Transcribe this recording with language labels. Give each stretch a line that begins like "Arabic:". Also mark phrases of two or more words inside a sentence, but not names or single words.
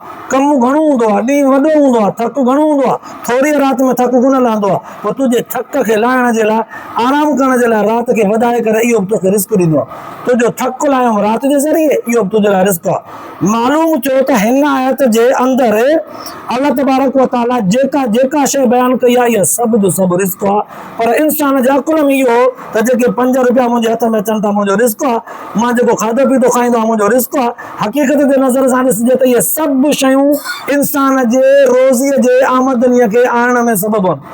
Sindhi: कमु घणो हूंदो आहे ॾींहुं वॾो हूंदो आहे थकु घणो हूंदो आहे थोरी राति में थकु कोन लहंदो आहे। पोइ तुंहिंजे थक खे लाहिण जे लाइ आराम करण जे लाइ राति खे वधाए करे इहो बि तोखे रिस्क ॾींदो आहे। तुंहिंजो थकु लाहियो राति जे ज़रिए इहो बि तुंहिंजे लाइ रिस्क आहे। मालूम थियो त हिन आयत जे अंदरि
Arabic: الله تبارك وتعالى
Sindhi: जेका जेका शइ बयानु कई आहे इहा सभु जो सभु रिस्क आहे। पर इंसान जे अकुल में इहो त जेके 5 रुपया मुंहिंजे हथ में अचनि था मुंहिंजो रिस्क आहे। मां जेको खाधो पीतो खाईंदो आहियां मुंहिंजो रिस्क आहे। हक़ीक़त ते नज़र सां ॾिसजे त इहे सभु शयूं इंसान जे रोज़ीअ जे आमदनीअ खे आणण में सबबु आहिनि।